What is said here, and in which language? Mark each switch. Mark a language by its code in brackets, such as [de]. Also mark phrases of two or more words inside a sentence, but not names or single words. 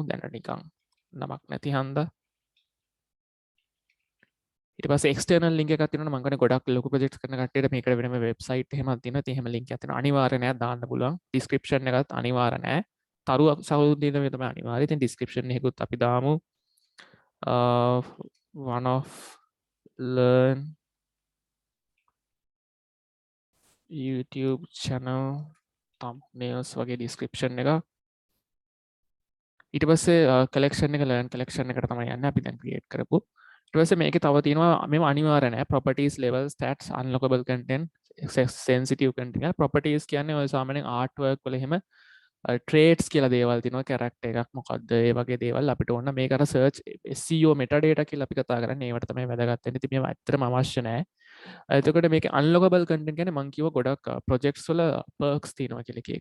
[si] දැනට නිකන් නමක් නැති හන්දා. ඊට පස්සේ [en] external link [si] එකක් තියෙනවා. මම කියන්නේ ගොඩක් ලොකු projects කරන කට්ටියට මේකට වෙනම website එහෙමක් තියෙනවා. ඉතින් එහෙම link එකක් තියෙනවා. අනිවාර්ය නෑ දාන්න පුළුවන්. description එකත් අනිවාර්ය නෑ. තරු සහෝදරියද මේ තමයි අනිවාර්ය. ඉතින් description එකකුත් අපි දාමු. [en] One of Learne YouTube channel thumbnails [si] වගේ description එක. ඊට පස්සේ collection එක Learne collection එකට තමයි යන්නේ. අපි දැන් create කරපු ඊට පස්සේ මේකේ තව තියෙනවා මේව අනිවාර්ය නැහැ [en] properties level stats unlockable content sensitive content properties [si] කියන්නේ ඔය සාමාන්‍යයෙන් [en] art work [si] වල එහෙම traits කියලා දේවල් තියෙනවා character එකක් මොකද්ද ඒ වගේ දේවල් අපිට ඕන මේක අර [en] search SEO metadata [si] කියලා අපි කතා කරන්නේ ඒවට තමයි වැදගත් වෙන්නේ. ඉතින් මේව ඇත්තටම අවශ්‍ය නැහැ. එතකොට මේකේ [en] unlockable content [si] කියන්නේ මම කිව්ව ගොඩක් projects වල perks තියෙනවා කියලා එක එක.